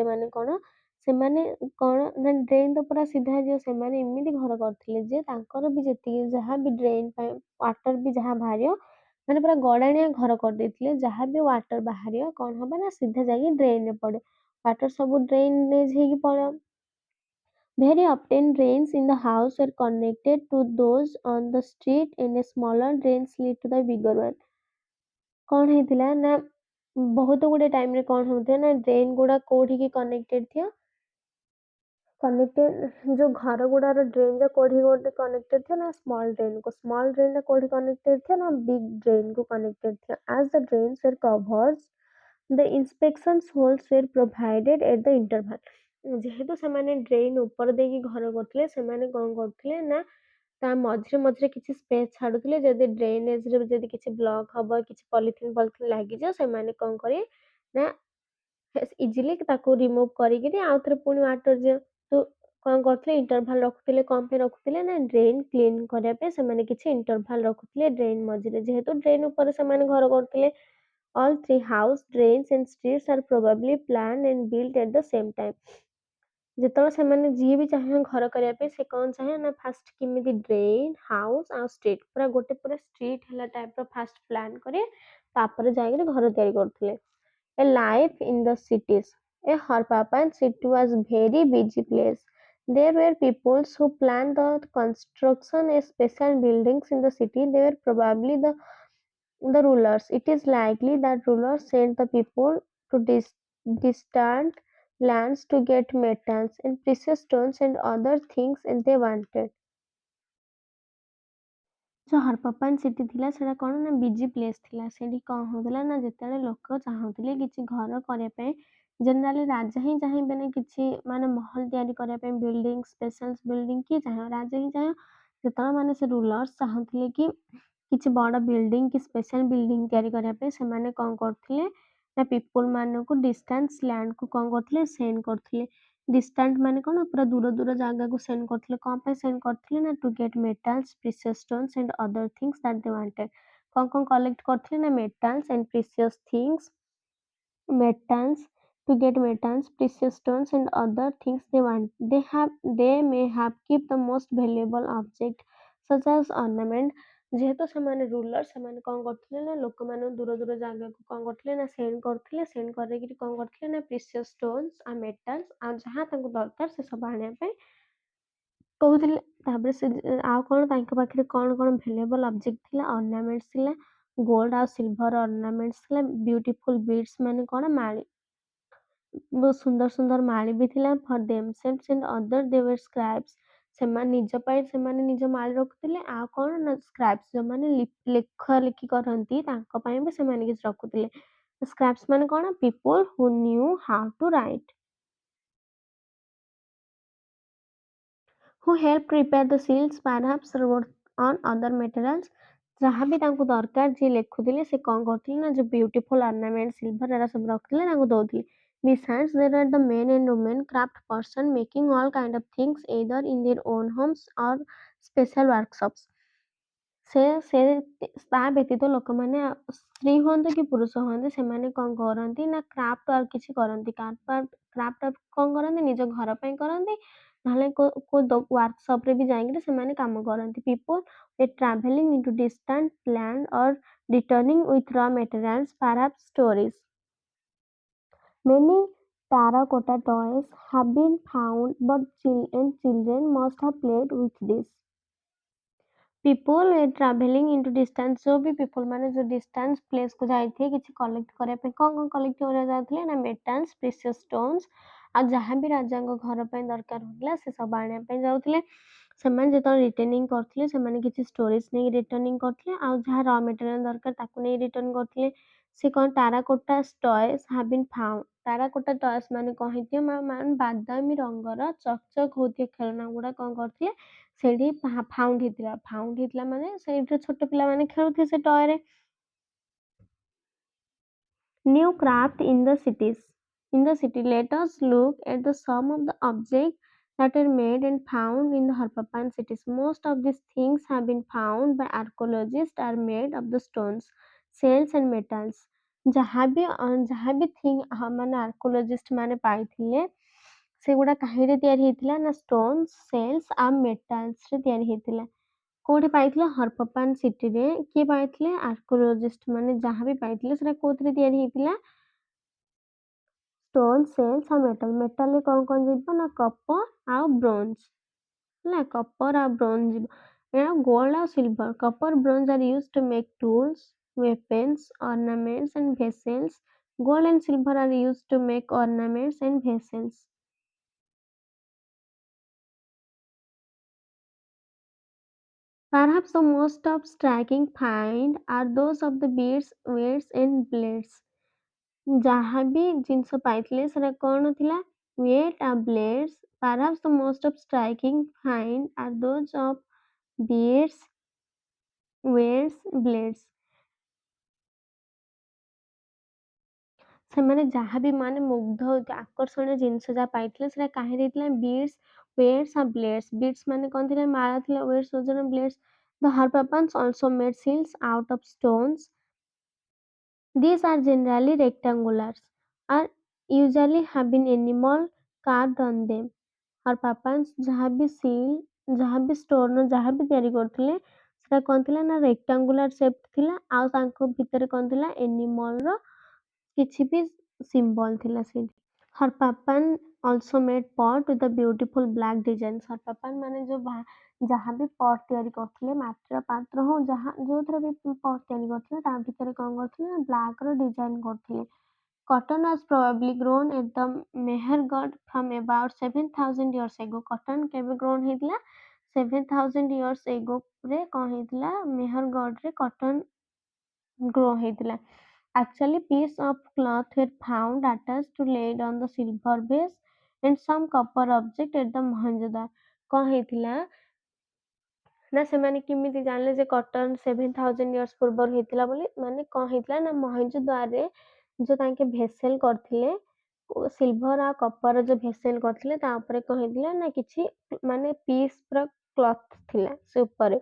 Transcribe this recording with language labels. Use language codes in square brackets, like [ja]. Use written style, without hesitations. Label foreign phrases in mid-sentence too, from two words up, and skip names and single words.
[or] ମାନେ କଣ ସେମାନେ କଣ ନା ଡ୍ରେନ୍ ତ ପୁରା ସିଧା ଯିବ ସେମାନେ ଏମିତି ଘର କରିଥିଲେ ଯେ ତାଙ୍କର ବି ଯେତିକି ଯାହା ବି ଡ୍ରେନ୍ ପାଇଁ ୱାଟର ବି ଯାହା ବାହାରିବ ମାନେ ପୁରା ଗଡାଣିଆ ଘର କରିଦେଇଥିଲେ ଯାହା ବି ୱାଟର ବାହାରିବ କଣ ହବ ନା ସିଧା ଯାଇକି ଡ୍ରେନ୍ ରେ ପଡେ ୱାଟର ସବୁ ଡ୍ରେନେଜ ହେଇକି ପଳେଇବ [en] Very often drains in the house were connected to those on the street and a smaller drains lead to the bigger one. [or] कौन ହେଇଥିଲା ନା ବହୁତ ଗୁଡେ ଟାଇମ ରେ କଣ ହଉଥିଲା ନା ଡ୍ରେନ୍ ଗୁଡା କୋଉଠିକି କନେକ୍ଟେଡ ଥିବ କନେକ୍ଟେଡ ଯୋଉ ଘର ଗୁଡାର ଡ୍ରେନ୍ ଯା କୋଉଠି ଗୋଟେ କନେକ୍ଟେଡ ଥିବ ନା ସ୍ମଲ ଡ୍ରେନ୍ ଟା କୋଉଠି କନେକ୍ଟେଡ ଥିବ ନା [en] big drain [or] କୁ କନେକ୍ଟେଡ ଥିବ [en] as the drains were covered the inspection holes were provided at the interval [or] ଯେହେତୁ ସେମାନେ ଡ୍ରେନ୍ ଉପର ଦେଇକି ଘର କରୁଥିଲେ ସେମାନେ କଣ କରୁଥିଲେ ନା ତା ମଝିରେ ମଝିରେ କିଛି ସ୍ପେସ୍ ଛାଡୁଥିଲେ ଯଦି ଡ୍ରେନେଜ ରେ ଯଦି କିଛି ବ୍ଲକ ହବ କିଛି ପଲିଥିନ ଲାଗିଯିବ ସେମାନେ କଣ କରିବେ ନା ଇଜିଲି ତାକୁ ରିମୁଭ କରିକିରି ଆଉ ଥରେ ପୁଣି ୱାଟର କ'ଣ କରୁଥିଲେ ଇଣ୍ଟରଭାଲ୍ ରଖୁଥିଲେ କ'ଣ ପାଇଁ ରଖୁଥିଲେ ନା [en] drain clean [or] କରିବା ପାଇଁ ସେମାନେ କିଛି ଇଣ୍ଟରଭାଲ୍ ରଖୁଥିଲେ ଡ୍ରେନ୍ ମଝିରେ। ଯେହେତୁ ଡ୍ରେନ୍ ଉପରେ ସେମାନେ ଘର କରୁଥିଲେ। [en] All three house, drains and streets are probably planned and built at the same time. [or] ଯେତେବେଳେ ସେମାନେ ଯିଏ ବି ଚାହିଁବେ ଘର କରିବା ପାଇଁ ସେ କ'ଣ ଚାହେଁ ନା ଫାଷ୍ଟ କେମିତି [en] drain, house [or] ଆଉ ଷ୍ଟ୍ରିଟ୍ ପୁରା ଷ୍ଟ୍ରିଟ୍ ହେଲା ଟାଇପ୍‌ର [en] first plan [or] କରିବେ ତାପରେ ଯାଇକିରି ଘର ତିଆରି କରୁଥିଲେ। [en] A life in the cities. A Harappan city was very busy place. There were people who planned the construction of special buildings in the city. They were probably the rulers. It is likely that rulers sent the people to distant lands to get metals and precious stones and other things they wanted. [or] ଯୋଉ [en] Harappan city [or] ଥିଲା ସେଟା କ'ଣ ନା [en] busy place [or] ଥିଲା। ସେଠି କ'ଣ ହଉଥିଲା ନା ଯେତେବେଳେ ଲୋକ ଚାହୁଁଥିଲେ କିଛି ଘର କରିବା ପାଇଁ ଜେନେରାଲି ରାଜା ହିଁ ଚାହିଁବେନି କିଛି ମାନେ ମହଲ ତିଆରି କରିବା ପାଇଁ [en] building special building [or] କିଏ ଚାହିଁବ ରାଜା ହିଁ ଚାହିଁବ। ଯେତେବେଳେ ମାନେ ସେ ରୁଲର୍ସ ଚାହୁଁଥିଲେ କି କିଛି ବଡ଼ ବିଲ୍ଡିଂ କି [en] special building [or] ତିଆରି କରିବା ପାଇଁ ସେମାନେ କ'ଣ କରୁଥିଲେ ନା ପିପୁଲ ମାନଙ୍କୁ [en] distance landକୁ [or] କ'ଣ କରୁଥିଲେ ସେଣ୍ଡ କରୁଥିଲେ। ଡିଷ୍ଟାଣ୍ଟ ମାନେ କ'ଣ ପୁରା ଦୂର ଜାଗାକୁ ସେଣ୍ଡ କରୁଥିଲେ। କ'ଣ ପାଇଁ ସେଣ୍ଡ କରୁଥିଲେ ନା [en] to get metals precious stones and other things that they wanted. [or] କ'ଣ କଲେକ୍ଟ କରୁଥିଲେ ନା [en] metals and precious things metals to get metals, precious stones, and other things they want. They may have kept the most valuable object such as ornament. [or] ଯେହେତୁ ସେମାନେ ରୁଲର ସେମାନେ କ'ଣ କରୁଥିଲେ ନା ଲୋକମାନଙ୍କୁ ଦୂର ଜାଗାକୁ କ'ଣ କରୁଥିଲେ ନା ସେଣ୍ଡ କରିକିରି କ'ଣ କରୁଥିଲେ ନା [en] precious stones [or] ଆଉ ମେଟାଲ୍ସ ଆଉ ଯାହା ତାଙ୍କୁ ଦରକାର ସେ ସବୁ ଆଣିବା ପାଇଁ କହୁଥିଲେ। ତାପରେ ସେ ଆଉ କ'ଣ ତାଙ୍କ ପାଖରେ କ'ଣ [en] valuable object [or] ଥିଲା ଅର୍ଣ୍ଣାମେଣ୍ଟସ୍ ଥିଲା ଗୋଲ୍ଡ ଆଉ [en] silver ornaments [or] ଥିଲା [en] beautiful beads [or] ମାନେ କ'ଣ ମାଳି ବହୁତ ସୁନ୍ଦର ମାଳି ବି ଥିଲା [en] for themselves and other they were scribes. [or] ସେମାନେ ନିଜ ପାଇଁ ସେମାନେ ନିଜ ମାଳି ରଖୁଥିଲେ ଆଉ କ'ଣ ନା ସ୍କ୍ରାଇବ୍ସ ଯୋଉମାନେ ଲେଖାଲେଖି କରନ୍ତି ତାଙ୍କ ପାଇଁ ବି ସେମାନେ କିଛି ରଖୁଥିଲେ। [en] ସ୍କ୍ରାଇବ୍ସ [or] ମାନେ କ'ଣ [en] people who knew how to write. Who helped prepare the seals, perhaps wrote on other materials. [or] ଯାହା ବି ତାଙ୍କୁ ଦରକାର ଯିଏ ଲେଖୁଥିଲେ ସେ କ'ଣ କରୁଥିଲେ ନା ଯୋଉ [en] beautiful ornament silver [or] ଏରା ସବୁ ରଖୁଥିଲେ ତାଙ୍କୁ ଦଉଥିଲେ। [en] Besides, there are the men and women craft person making all kind of things either in their own homes or special workshops. [or] ସେ ସେ ତା ବ୍ୟତୀତ ଲୋକମାନେ ସ୍ତ୍ରୀ ହୁଅନ୍ତୁ କି ପୁରୁଷ ହୁଅନ୍ତୁ ସେମାନେ କ'ଣ କରନ୍ତି ନା [en] craft work [or] କିଛି କରନ୍ତି। [en] craft work [or] କ'ଣ କରନ୍ତି ନିଜ ଘର ପାଇଁ କରନ୍ତି ନହେଲେ କୋଉ ୱାର୍କସପରେ ବି ଯାଇକିରି ସେମାନେ କାମ କରନ୍ତି। [en] ପିପୁଲ were traveling into distant land or returning with raw materials, perhaps stories. Many terracotta toys have been found, but children must have played with this. People were traveling into distance [hi] जो भी people [or] ମାନେ [hi] जो distance place को [or] ଯାଇଥିଲେ କିଛି କଲେକ୍ଟ କରିବା ପାଇଁ କ'ଣ କଲେକ୍ଟ କରିବାକୁ ଯାଉଥିଲେ ନା ମେଟାଲ୍ସ [en] precious stones [or] ଆଉ ଯାହା ବି ରାଜାଙ୍କ ଘର ପାଇଁ ଦରକାର ହଉଥିଲା ସେ ସବୁ ଆଣିବା ପାଇଁ ଯାଉଥିଲେ। ସେମାନେ ଯେତେବେଳେ ରିଟର୍ଣ୍ଣିଂ କରୁଥିଲେ ସେମାନେ କିଛି ଷ୍ଟୋରେଜ ନେଇକି ରିଟର୍ଣ୍ଣିଂ କରୁଥିଲେ ଆଉ ଯାହା [en] raw material [or] ଦରକାର ତାକୁ ନେଇ ରିଟର୍ଣ୍ଣ କରୁଥିଲେ। ସେ କ'ଣ [en] terracotta toys have been found. terracotta toys [or] ମାନେ କ'ଣ ହେଇଥିବ ମାନେ ବାଦାମୀ ରଙ୍ଗର ଚକ୍ ହଉଥିବା ଖେଳନା ଗୁଡ଼ା କ'ଣ କରିଥିଲେ ସେଇଠି ଫାଉଣ୍ଡ ହେଇଥିଲା ମାନେ ସେଇଠି ଛୋଟ ପିଲାମାନେ ଖେଳୁଥିବେ ସେ ଟୟରେ। [en] New craft in the cities. In the city, let us look at the some of the objects that are made and found in the Harappan cities. Most of these things have been found by archaeologists are made of the stones, shells and metals. [or] ଯାହା ବି ଥିଙ୍ଗ ମାନେ ଆର୍କୋଲୋଜିଷ୍ଟ ମାନେ ପାଇଥିଲେ ସେଗୁଡ଼ା କାହିଁରେ ତିଆରି ହେଇଥିଲା ନା [en] stones shells [or] ଆଉ ମେଟାଲ୍ସରେ ତିଆରି ହେଇଥିଲା। କୋଉଠି ପାଇଥିଲେ [en] Harappan cityରେ। [or] କିଏ ପାଇଥିଲେ ଆର୍କୋଲୋଜିଷ୍ଟ ମାନେ ଯାହା ବି ପାଇଥିଲେ ସେଟା କୋଉଥିରେ ତିଆରି ହେଇଥିଲା [en] stone shells [or] ଆଉ ମେଟାଲରେ କ'ଣ ଯିବ ନା କପର ଆଉ ବ୍ରୋଞ୍ଜ ହେଲା କପର ଆଉ ବ୍ରୋଞ୍ଜ ଯିବ। ଏହା ଗୋଲ୍ଡ ଆଉ [en] silver copper bronze are used to make tools weapons ornaments and vessels. Gold and silver are used to make ornaments and vessels. Perhaps the most of striking find are those of the beads, weights and blades. [or] ଯାହା ବି ଜିନିଷ ପାଇଥିଲେ ସେଟା କ'ଣ ଥିଲା weight ଆଉ blades. [en] Perhaps the most of striking find are those of beads, weights, blades. [or] ସେମାନେ ଯାହା ବି ମାନେ ମୁଗ୍ଧ ଆକର୍ଷଣୀୟ ଜିନିଷ ଯାହା ପାଇଥିଲେ ସେଟା କାହିଁରେ ହେଇଥିଲା [en] beads weights are blades. [or] Beads ମାନେ କଣ ଥିଲା ମାଳା ଥିଲା, weights ଓଜନ, blades. [en] The Harpappans also made seals out of stones. These are generally rectangular and usually have been animal carved on them. [or] Harpappans ଯାହା ବି seal, ଯାହା ବି stone ଯାହା ବି ତିଆରି କରୁଥିଲେ ସେଟା କଣ ଥିଲା ନା [en] rectangular shape [or] ଥିଲା, ଆଉ ତାଙ୍କ ଭିତରେ କଣ ଥିଲା animal ର କିଛି ବି symbol ଥିଲା ସେଇଠି। [en] Harpappan also made pot with a beautiful black designs. [or] Harpappan ମାନେ ଯାହା ବି pot ତିଆରି କରୁଥିଲେ, ମାଟିର ପାତ୍ର ହଉ ଯାହା ଯୋଉଥିରେ ବି pot ତିଆରି କରୁଥିଲେ ତା ଭିତରେ କଣ କରୁଥିଲେ ନା black ର design କରୁଥିଲେ। [en] Cotton was probably grown at the Mehergod from about 7,000 years ago. [or] Cotton କେବେ grown ହେଇଥିଲା? 7,000 [en] years ago [or] ରେ କଣ ହେଇଥିଲା? Mehergod ରେ [en] cotton grow [or] ହେଇଥିଲା। [en] Actually, piece of cloth were found attached to laid on the silver base and some copper object at the Mohenjo-daro. [or] କଣ ହେଇଥିଲା ନା ସେମାନେ କେମିତି ଜାଣିଲେ ଯେ କଟନ 7,000 years ପୂର୍ବରୁ ହେଇଥିଲା ବୋଲି? ମାନେ କଣ ହେଇଥିଲା ନା ମହେଞ୍ଜୋଦାରୋରେ ଯୋଉ ତାଙ୍କେ ଭେସେଲ କରିଥିଲେ ସିଲଭର ଆଉ କପର ଯୋଉ ଭେସେଲ କରିଥିଲେ ତା ଉପରେ କଣ ହେଇଥିଲା ନା କିଛି ମାନେ ପିସ୍ ପୁରା କ୍ଲଥ ଥିଲା ସେ ଉପରେ।